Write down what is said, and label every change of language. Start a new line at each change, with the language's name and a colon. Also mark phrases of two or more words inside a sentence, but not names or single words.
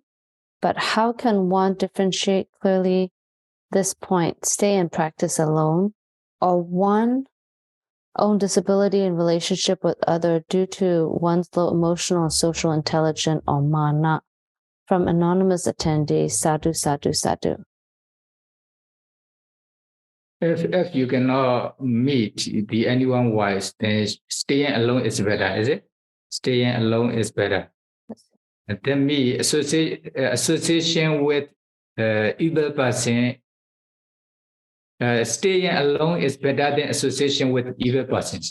English: But how can one differentiate clearly this point, stay and practice alone, or one own disability in relationship with other due to one's low emotional and social intelligence or mana? From anonymous attendee,
Pali: sadhu, sadhu, sadhu.
English: If you cannot meet anyone wise, then staying alone is better, is it? Staying alone is better. And then association with evil person, staying alone is better than association with evil persons.